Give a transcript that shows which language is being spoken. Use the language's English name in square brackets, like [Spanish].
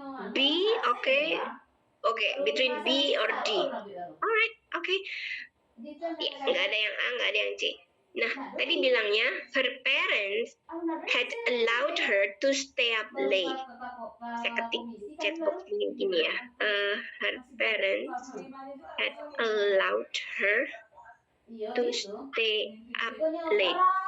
[English] B, okay. Okay, between B or D. Alright, okay. [Indonesian] Ya, nggak ada yang A, nggak ada yang C. Nah, tadi bilangnya [English] her parents had allowed her to stay up late. [Indonesian] Saya ketik chatbox ini gini ya. [English] Her parents had allowed her to stay up late.